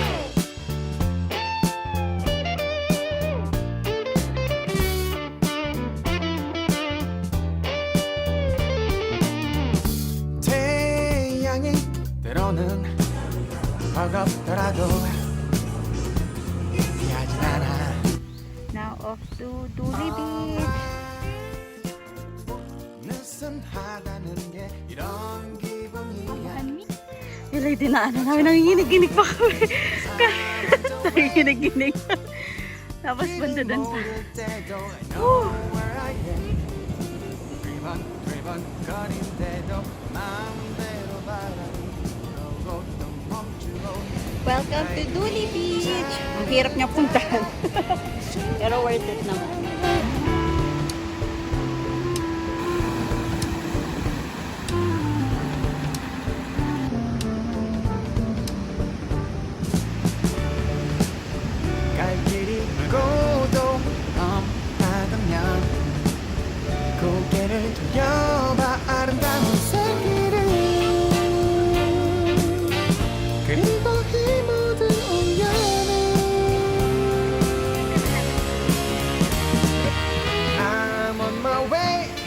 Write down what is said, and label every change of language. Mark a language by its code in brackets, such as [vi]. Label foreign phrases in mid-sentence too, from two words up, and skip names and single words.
[ko] 태양이 때로는 버겁더라도 피하진 않아 [en] Now off to Duli Beach. [ko] 느슨하다는 게 이런 기분이야 [tl] Ilay dinaanan namin, nanginginig-ginig pa kami. Nanginginig-ginig. Tapos banda dun pa. [en] Woo! Welcome to Duli Beach! [tl] Ang hirap niya puntahan. Pero [en] worth it [tl] naman. [ko] 갈 길이 멀고도 험하다면 고개를 돌려봐 아름다운 새길을 그리고 이 모든 온연을 [en] I'm on my way